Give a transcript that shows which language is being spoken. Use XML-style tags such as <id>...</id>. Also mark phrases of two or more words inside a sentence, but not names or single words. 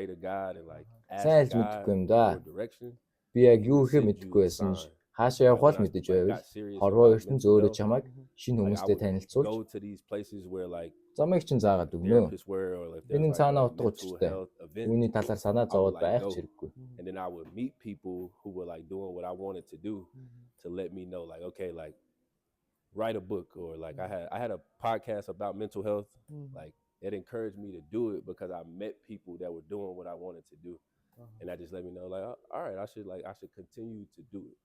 <mn>Сайн л мэдэхгүй юм да. Би яг юу ихэ мэдэхгүй байсан ш. Хаашаа явах бол мэдэж байвал хорвоо ертөнц өөрөө чамайг шинэ хүмүүстэй танилцуулж замыг чинь заагаад өгнө. Энэ цаанаа утга учиртай. Үүний талаар санаа зовоод байх ч хэрэггүй.</mn> <en>And then I would meet people who were like doing what I wanted to do to let me know like okay like write a book or like I had a podcast about mental health like it encouraged me to do it because I met people that were doing what I wanted to do and that just let me know like all right I should continue to do it.</en>